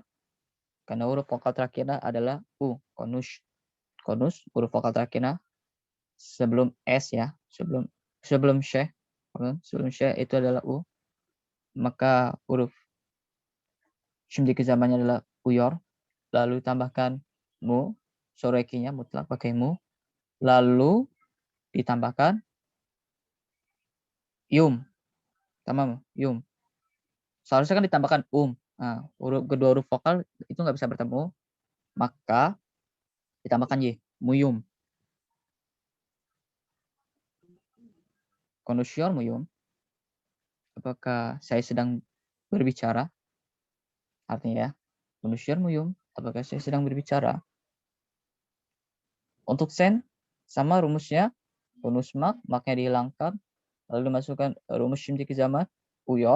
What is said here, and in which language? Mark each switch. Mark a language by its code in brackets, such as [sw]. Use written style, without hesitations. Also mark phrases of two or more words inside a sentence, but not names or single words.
[id] Karena huruf vokal terakhirnya adalah u, konus, huruf vokal terakhirnya sebelum s ya, sebelum she itu adalah u, maka [tr] huruf shimjiki zamannya [id] adalah uyor, lalu tambahkan mu, sorekinya mutlak pakai mu, lalu ditambahkan yum, tamam, yum. Seharusnya kan ditambahkan Nah, kedua huruf vokal itu nggak bisa bertemu, maka ditambahkan y, muyum. [tr] Konusyor muyum. [id] Apakah saya sedang berbicara? Artinya ya, [tr] konusyor muyum. [id] Apakah saya sedang berbicara? Untuk sen, sama rumusnya. Konusmak, maknya dihilangkan. Lalu dimasukkan rumus [tr] shimjiki zaman, uyor.